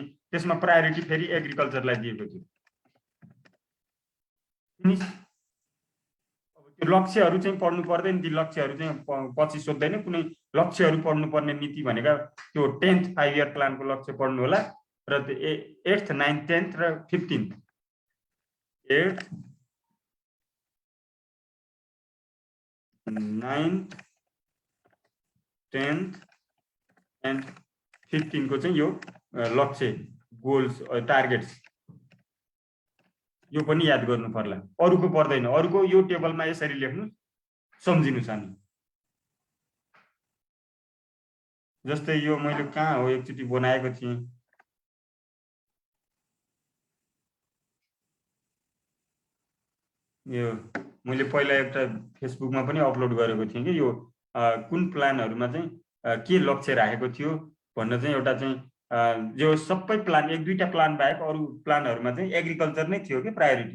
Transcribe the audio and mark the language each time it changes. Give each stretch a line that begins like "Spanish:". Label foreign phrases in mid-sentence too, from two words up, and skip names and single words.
Nepali: त्यसमा प्रायोरिटी फेरि एग्रिकल्चरलाई दिएको थियो। त्यो लक्ष्यहरू चाहिँ पढ्नु पर्दैन। ती लक्ष्यहरू चाहिँ पछि सोध्दैन। कुनै लक्ष्यहरू पढ्नुपर्ने नीति भनेका त्यो 10th 5
English: year plan
Nepali: लक्ष्य पढ्नु होला र 8th 9th 10th र 15th 8th 9th 10th and 15 को चाहिँ यो लक्ष्य
English: goals targets
Nepali: यो पनि याद गर्नु पर्ला, अरुको पर्दैन। अरुको यो टेबलमा यसरी लेख्नु, सम्झिनुस् हामी। जस्तै यो मैले कहाँ हो एकचोटि बनाएको थिएँ, यो मैले पहिला एउटा फेसबुकमा पनि अपलोड गरेको थिएँ कि यो कुन प्लानहरुमा चाहिँ के लक्ष्य राखेको थियो भन्न चाहिँ एउटा चाहिँ जो सबै प्लान एक दुईटा प्लान बाहेक अरु प्लानहरुमा चाहिँ एग्रिकल्चर नै थियो कि प्रायोरिटी।